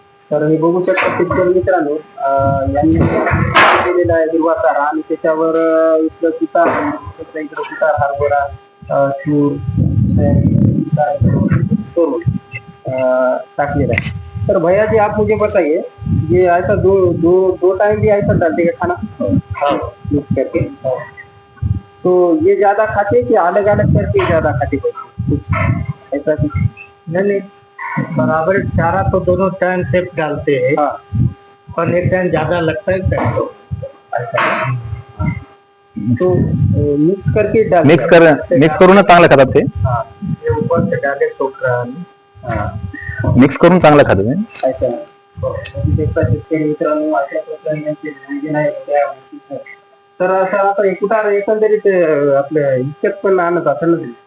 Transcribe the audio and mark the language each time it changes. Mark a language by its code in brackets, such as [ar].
[mr] तर हे बघू शकता शेतकरी मित्रांनो, यांनी केलेला आहे हिरवा चारा आणि त्याच्यावर इथलं तुतार, इकडं तुतार, हरभरा, तूर, सोयाबीन, तूर टाकलेला है। [hi] तर भैया जी आप मुझे बताइए, ये ऐसा दो दो दो टाइम भी ऐसा डालते हैं खाना मिक्स करके, तो ये ज्यादा खाते कि अलग अलग करके ज्यादा खाते कुछ ऐसा कुछ? नहीं, बराबर चारा तो दोनों टाइम से डालते हैं। हाँ, पर एक टाइम ज्यादा लगता है तो तो मिक्स करके डाल [mr] मिक्स करूनच चांगलं खातात ते, हाँ, [hi] ये ऊपर से डाले सोख रहा है। हाँ, [mr] मिक्स करून चांगलं खातात ते. ऐसा शेतकरी मित्रांनो अशा प्रकारे यांचे नियोजन आहे त्या गोष्टीचं. तर असं आता कुठार एकंदरीत आपल्या इतक्यात पण आणत असेल ना तुम्ही?